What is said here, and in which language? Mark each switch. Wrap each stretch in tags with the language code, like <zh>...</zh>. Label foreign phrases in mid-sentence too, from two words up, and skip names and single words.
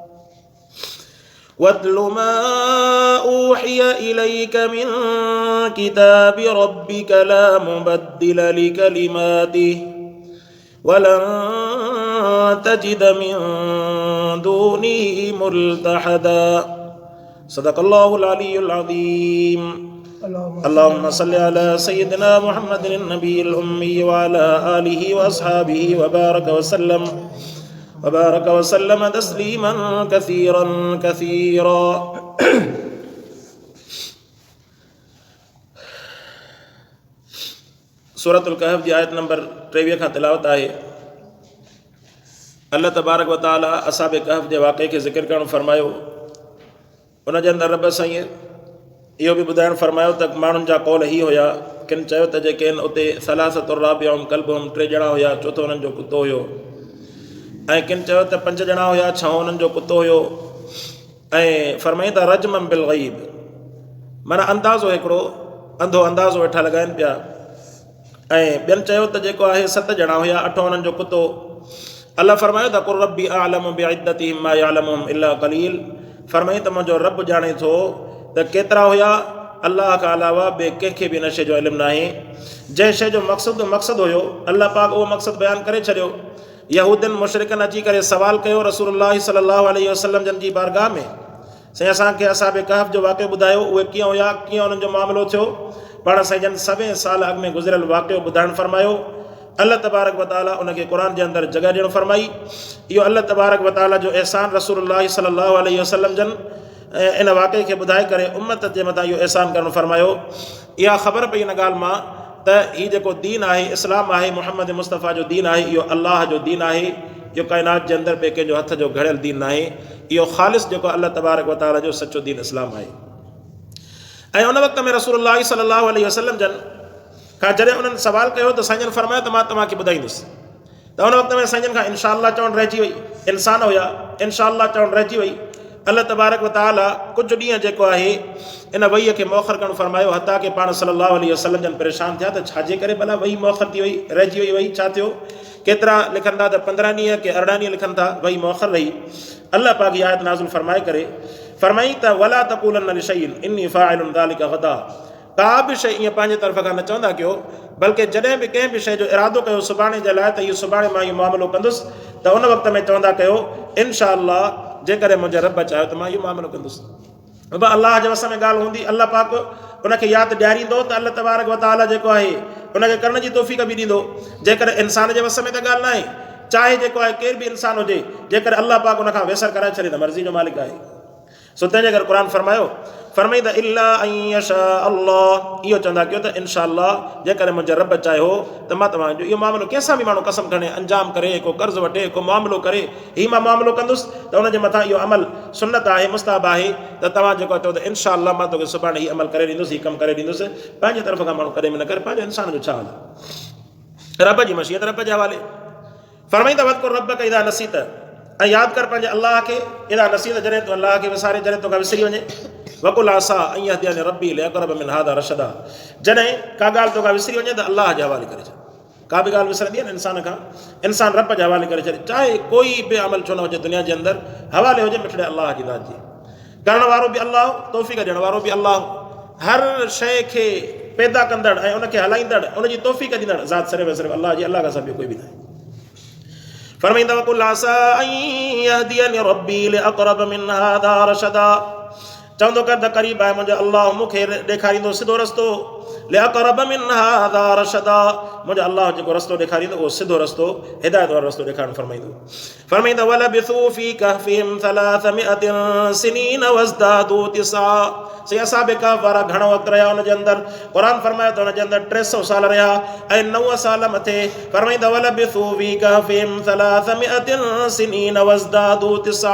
<ar>واتل ما أوحي إليك من كتاب ربك لا مبدل لكلماته ولن تجد من دونه ملتحدا صدق الله العلي العظيم. اللهم صل على سيدنا محمد النبي الأمي وعلى آله وأصحابه وبارك وسلم تسليما كثيرا كثيرا.</ar> <sd>सूरतुल कहफ जी आयत नंबर 23 खां तिलावत आहे।</sd> <ar>الله تبارك وتعالى</ar> <sd>असहाब कहफ जे वाक़े खे ज़िक्र करणु फरमायो। उन जे अंदरि रब साईं इहो बि ॿुधाइणु फरमायो त माण्हुनि जा कौल ही हुया। किन चयो त जेके आहिनि उते</sd> <ar>ثلاثة رابعهم كلبهم</ar> <sd>3 ॼणा हुया, चोथों उन्हनि जो कुतो हुयो। ऐं किन चयो त 5 ॼणा हुया, 6 उन्हनि जो कुतो हुयो। ऐं फरमाई त</sd> <ar>رجما بالغيب,</ar> <sd>माना अंदाज़ो हिकिड़ो अंधो अंदाज़ो वेठा लॻाइनि पिया। ऐं ॿियनि चयो त जेको आहे 7 ॼणा हुया, 8 उन्हनि जो कुतो। अल्लाह फरमायो त</sd> <ar>قل ربي أعلم بعدتهم ما يعلمهم إلا قليل.</ar> <sd>फरमाई त मुंहिंजो रब ॼाणे थो त केतिरा हुया, अल्लाह खां अलावा ॿिए कंहिंखे बि इन शइ जो इल्मु न आहे। जंहिं शइ जो मक़सदु हुयो, अल्लाह पाक उहो मक़सदु बयानु करे छॾियो। यहूदनि मुशरिकनि अची करे सवाल कयो रसूलुल्लाह</sd> <ar>صلى الله عليه وسلم</ar> <sd>जन जी बारगाह में, साईं असांखे असहाब कहफ जो वाक़ियो ॿुधायो, उहे कीअं हुया, कीअं उन्हनि जो मामिलो थियो। पाण साईं जन 100 साल अॻु में गुज़िरियल वाक़ियो ॿुधाइणु फरमायो।</sd> <ar>الله تبارك وتعالى</ar> <sd>उनखे क़ुरान जे अंदरि जॻह ॾियणु फरमाई। इहो</sd> <ar>الله تبارك وتعالى</ar> <sd>जो एहसान रसूलुल्लाह</sd> <ar>صلى الله عليه وسلم</ar> <sd>जन इन वाक़े खे ॿुधाए करे उम्मत जे मथां इहो एहसान करणु फरमायो। इहा ख़बर पई इन ॻाल्हि मां त हीउ जेको दीन आहे, इस्लाम आहे, मुहम्मद मुस्तफ़ा जो दीन आहे, इहो अल्लाह जो दीन आहे। इहो काइनात जे अंदरि ॿिए कंहिंजो हथ जो घड़ियल दीन न आहे। इहो ख़ालिस जेको</sd> <ar>الله تبارك وتعالى</ar> <sd>जो सचो दीन इस्लाम आहे। ऐं उन वक़्त में रसूलुल्लाह</sd> <ar>صلى الله عليه وسلم</ar> <sd>जन खां जॾहिं उन्हनि सवाल कयो त साईं जन फरमायो त मां तव्हांखे ॿुधाईंदुसि। त उन वक़्त में साईं जन खां</sd> <ar>إن شاء الله</ar> <sd>चवणु रहिजी वई। इंसान हुया,</sd> <ar>إن شاء الله</ar> <sd>चवणु रहिजी वई।</sd> <ar>الله تبارك وتعالى</ar> <sd>कुझु ॾींहं जेको आहे इन वहीअ खे मौखर करणु फरमायो। हता के पाण</sd> <ar>صلى الله عليه وسلم</ar> <sd>जन परेशान थिया त छाजे करे भला वही मौखर थी वई, रहिजी वई वही, छा थियो। केतिरा लिखनि था त 15 ॾींहं के 18 ॾींहं लिखनि था वही मौखर रही। अल्लाह पाक इहा आयत नाज़िल फरमाए करे फरमाई त</sd> <ar>ولا تقولن لشيء إني فاعل ذلك غدا.</ar> <sd>का बि शइ ईअं पंहिंजे तरफ़ खां न चवंदा कयो, बल्कि जॾहिं बि कंहिं बि शइ जो इरादो कयो सुभाणे जे लाइ त इहो सुभाणे मां इहो मामिलो कंदुसि, त उन वक़्त में चवंदा कयो</sd> <ar>إن شاء الله</ar> <sd>जेकॾहिं मुंहिंजे रब चाहियो त मां इहो मामिलो कंदुसि। अल्लाह जे वस में ॻाल्हि हूंदी, अल्लाह पाक उनखे यादि ॾियारींदो त</sd> <ar>الله تبارك وتعالى</ar> <sd>जेको आहे उनखे करण जी तौफ़ीक़ बि ॾींदो। जेकॾहिं इंसान जे वस में त ॻाल्हि न आहे, चाहे जेको आहे केर बि इंसान हुजे, जेकर अल्लाह पाक उनखां वेसर कराए छॾे त मर्ज़ी जो मालिक आहे। सो तंहिंजे करे क़ुरान फरमाई त</sd> <ar>إلا أن يشاء الله,</ar> <sd>इहो चवंदा कयो त</sd> <ar>إن شاء الله</ar> <sd>जेकॾहिं मुंहिंजो रब चाहियो त मां तव्हांजो इहो मामिलो कंहिंसां बि माण्हू कसम खणे अंजाम करे, को कर्ज़ु वठे, को मामिलो करे, हीउ मां मामिलो कंदुसि त उनजे मथां इहो अमल सुन्नत आहे, मुस्ताहब आहे त तव्हां जेको चओ त</sd> <ar>إن شاء الله</ar> <sd>मां तोखे सुभाणे हीउ अमल करे ॾींदुसि, हीउ कमु करे ॾींदुसि। पंहिंजे तरफ़ खां माण्हू कॾहिं बि न करे, पंहिंजे इंसान जो छा हाल आहे, रब जी मशीयत रब जे हवाले। फरमाई त</sd> <ar>واذكر ربك إذا نسيت,</ar> <sd>ऐं यादि कर पंहिंजे अल्लाह खे</sd> <ar>إذا نسيت,</ar> <sd>जॾहिं तूं अल्लाह खे विसारे, जॾहिं तोखां विसरी वञे।</sd> <ar>وقل عسى أن يهديني ربي لأقرب من هذا رشدا,</ar> <sd>जॾहिं का ॻाल्हि तोखां विसरी वञे त अल्लाह जे हवाले करे छॾ। का बि ॻाल्हि विसरंदी आहे न इंसान खां, इंसान रब जे हवाले करे छॾे, चाहे कोई बि अमल छो न हुजे दुनिया जे अंदरि, हवाले हुजे मिठड़े अल्लाह जी ज़ात जी। करण वारो बि अल्लाह, तौफ़ीक़ ॾियण वारो बि अल्लाह, हर शइ खे पैदा कंदड़ ऐं उनखे हलाईंदड़, उनजी तौफ़ीक़ ॾींदड़ ज़ात सिर्फ़ु अल्लाह जी, अल्लाह खां सभु कोई बि न आहे।</sd> <ar>फरमाईंदा وقل عسى أن يهديني ربي لأقرب من هذا رشدا,</ar> <sd>चवंदो कर त क़रीब आहे मुंहिंजो अलाह मूंखे ॾेखारींदो सिधो रस्तो</sd> <ar>لأقرب من هذا رشدا,</ar> <sd>मुंहिंजो अलाह जेको रस्तो ॾेखारींदो उहो सिधो रस्तो हिदायत वारो रस्तो ॾेखारणु फरमाईंदो</sd> <ar>ولبثوا في كهفهم ثلاثمائة سنين وازدادوا تسعا.</ar> <sd>से असहाब कहफ वारा घणो वक़्तु रहिया हुनजे अंदरि, क़ुर फरमायो त हुनजे अंदरि 300 साल रहिया ऐं 9 साल मथे फरमाईंदो</sd> <ar>ولبثوا في كهفهم ثلاثمائة سنين وازدادوا تسعا.</ar>